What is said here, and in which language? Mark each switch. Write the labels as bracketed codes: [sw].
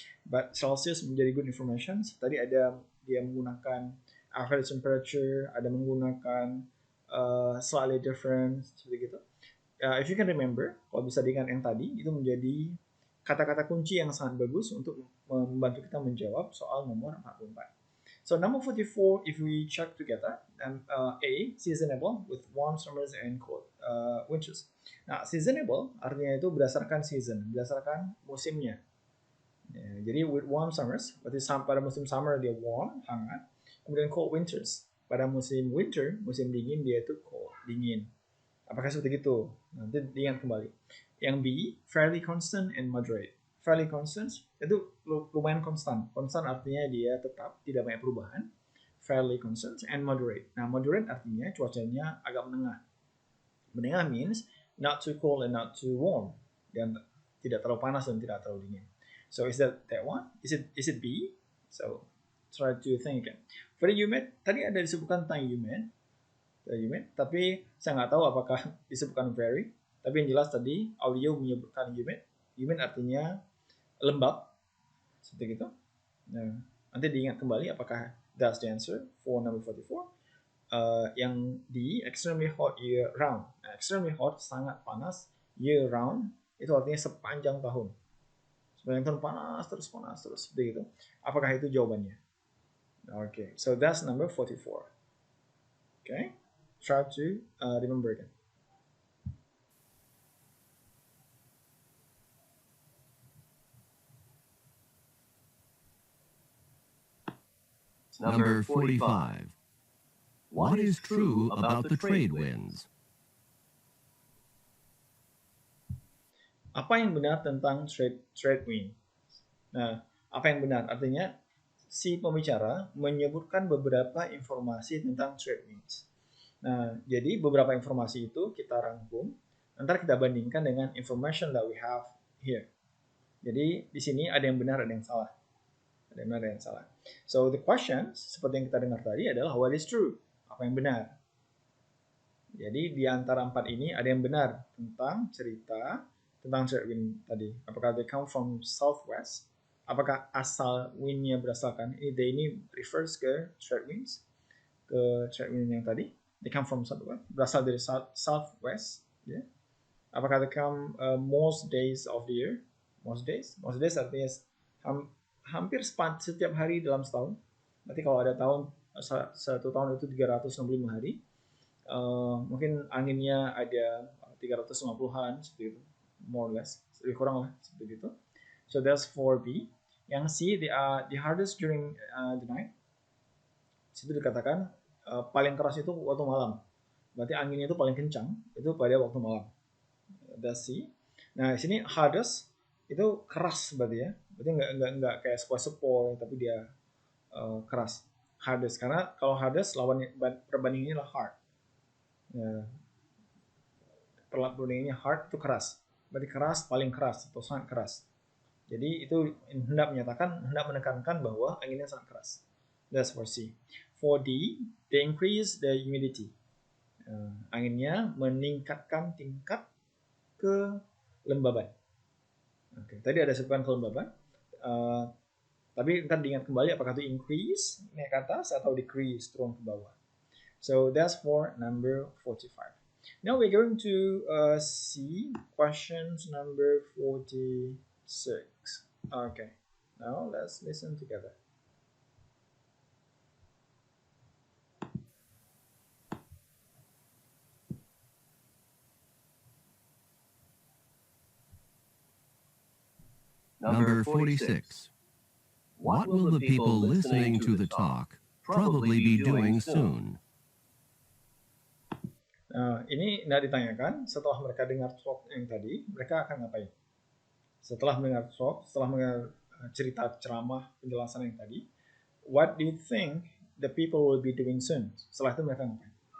[id] But Celsius menjadi [en] good information. [id] Tadi ada dia menggunakan [en] average temperature, [id] ada menggunakan [en] slightly different, [id] seperti gitu. [en] If you can remember, [id] kalau bisa diingat yang tadi, itu menjadi kata-kata kunci yang sangat bagus untuk membantu kita menjawab soal nomor 44. [en] So number 44, if we check together, A, seasonable with warm summers and cold winters. [id] Nah, seasonable artinya itu berdasarkan season, berdasarkan musimnya. Ya, jadi [en] with warm summers, [id] berarti pada musim summer dia warm, hangat. Kemudian [en] cold winters, [id] pada musim winter, musim dingin dia itu cold, dingin. Apakah seperti itu? Nanti diingat kembali. [en] Yang B, fairly constant and moderate. [id] Fairly constant itu lumayan konstan. Konstan artinya dia tetap tidak banyak perubahan. [en] Fairly constant and moderate. [id] Nah, moderate artinya cuacanya agak menengah. [en] Menengah means not too cold and not too warm. [id] Dan tidak terlalu panas dan tidak terlalu dingin. [en] So is that one? Is it B? So try to think again. For the humid, [id] tadi ada disebutkan tentang humid, tapi saya nggak tahu apakah disebutkan very. Tapi yang jelas tadi audio menyebutkan humid. Humid artinya lembab, seperti itu. Nah, nanti diingat kembali apakah [en] that's the answer for number 44. [id] Yang di [en] extremely hot year round. [id] Nah, extremely hot sangat panas year round itu artinya sepanjang tahun. Sepanjang tahun panas terus seperti itu. Apakah itu jawabannya? [en] Okay, so that's number 44. Okay, try to remember again. Number 45. What is true about the trade winds? [id] Apa yang benar tentang trade wind? Nah, apa yang benar? Artinya si pembicara menyebutkan beberapa informasi tentang trade winds. Nah, jadi beberapa informasi itu kita rangkum, nanti kita bandingkan dengan [en] information that we have here. [id] Jadi di sini ada yang benar, ada yang salah. Ada yang benar, ada yang salah. [en] So the question, [id] seperti yang kita dengar tadi adalah [en] what is true? [id] Apa yang benar? Jadi di antara 4 ini ada yang benar tentang cerita tentang trade wind tadi. Apakah [en] they come from southwest? [id] Apakah asal windnya berdasarkan ini refers ke trade winds, ke trade wind yang tadi? [en] They come from southwest, [id] berasal dari southwest. Yeah. [en] Apakah they come most days of the year? [id] Most days artinya hampir setiap hari dalam setahun. Berarti kalau ada satu tahun itu 365 hari, mungkin anginnya ada 350-an seperti itu, [en] more or less, [id] lebih kurang lah seperti itu. [en] So that's for B. Yang C, the hardest during the night. [id] Situ dikatakan paling keras itu waktu malam. Berarti anginnya itu paling kencang itu pada waktu malam. [en] That's C. [id] Nah, di sini hardest itu keras berarti ya. Berarti nggak kayak sepoi-sepoi, tapi dia keras. hardest, karena kalau hardest lawan perbandingannya adalah hard. Ya, perbandingannya hard itu keras. Berarti keras, paling keras atau sangat keras. Jadi itu hendak menekankan bahwa anginnya sangat keras. [en] That's for C. For D, they increase the humidity. [id] Anginnya meningkatkan tingkat kelembaban. Oke, tadi ada sebutkan kelembaban. Tapi ntar diingat kembali apakah itu increase naik ke atas atau decrease turun ke bawah. [en] So that's for number 45. Now we're going to see questions number 46. Okay, now let's listen together. Number 46. What will the people listening to the talk probably be doing soon? [id] Ini tidak ditanyakan, setelah mereka dengar talk yang tadi, mereka akan ngapain? Setelah mendengar talk, setelah mendengar cerita ceramah penjelasan yang tadi, [en] what do you think the people will be doing soon? [id] Setelah itu mereka ngapain?